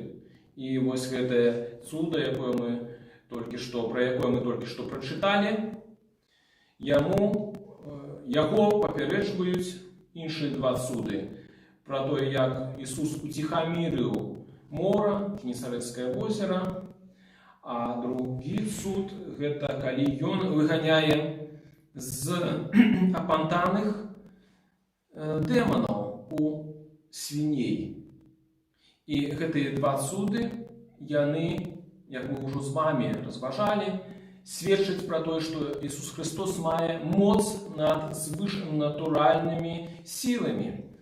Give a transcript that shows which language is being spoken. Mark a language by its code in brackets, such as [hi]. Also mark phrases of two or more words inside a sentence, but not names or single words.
[uk] І ось це цудо, про яке ми тільки що прочитали, його попереджують інші два цуди. Про те, як Ісус утихомирив море, Генесарецьке озеро, а другий цуд – це коли Він виганяє з опантаних дэманаў у свіней. [be] І гэтыя два цуды, яны, як мы ўжо з вами разважалі, сведчаць пра тое, што Ісус Христос мае моц над звышнатуральнымі сіламі.